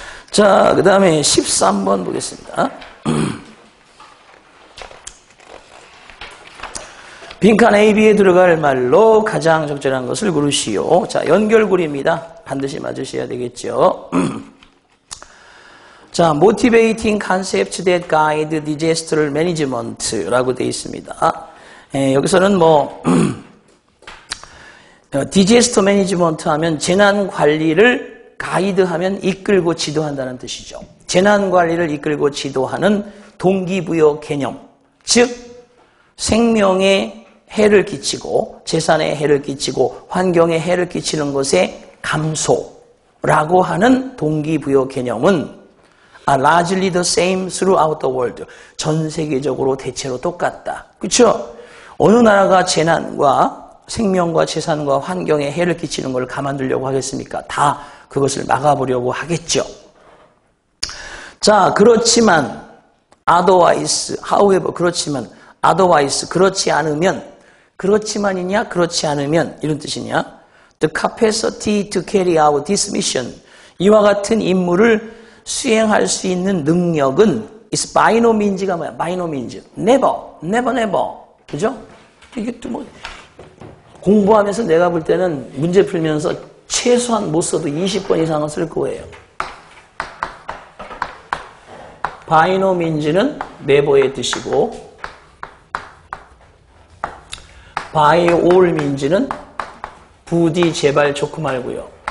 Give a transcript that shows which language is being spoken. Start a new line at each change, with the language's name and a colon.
Korean: 자, 그 다음에 13번 보겠습니다. 빈칸 AB에 들어갈 말로 가장 적절한 것을 고르시오. 자, 연결고리입니다. 반드시 맞으셔야 되겠죠.
English: 자, motivating concepts that guide disaster management라고
Korean: 되어 있습니다. 여기서는 뭐 디제스터 매니지먼트 하면 재난 관리를 가이드하면 이끌고 지도한다는 뜻이죠. 재난 관리를 이끌고 지도하는 동기부여 개념, 즉 생명에 해를 끼치고 재산에 해를 끼치고 환경에 해를 끼치는 것의 감소라고 하는 동기부여 개념은
English: largely the same throughout the world.
Korean: 전 세계적으로 대체로 똑같다. 그렇죠? 어느 나라가 재난과 생명과 재산과 환경에 해를 끼치는 걸 가만두려고 하겠습니까? 다 그것을 막아보려고 하겠죠. 자, 그렇지만
English: otherwise, however,
Korean: 그렇지만 otherwise, 그렇지 않으면, 그렇지만이냐, 그렇지 않으면 이런 뜻이냐?
English: The capacity to carry out this mission,
Korean: 이와 같은 임무를 수행할 수 있는 능력은
English: is by no means가 뭐야? by no means, never, 그죠?
Korean: 이게 또 뭐 공부하면서 내가 볼 때는 문제 풀면서 최소한 못 써도 20번 이상은 쓸 거예요.
English: by no means는 never의 뜻이고 by all means는
Korean: 부디 제발 좋고 말고요.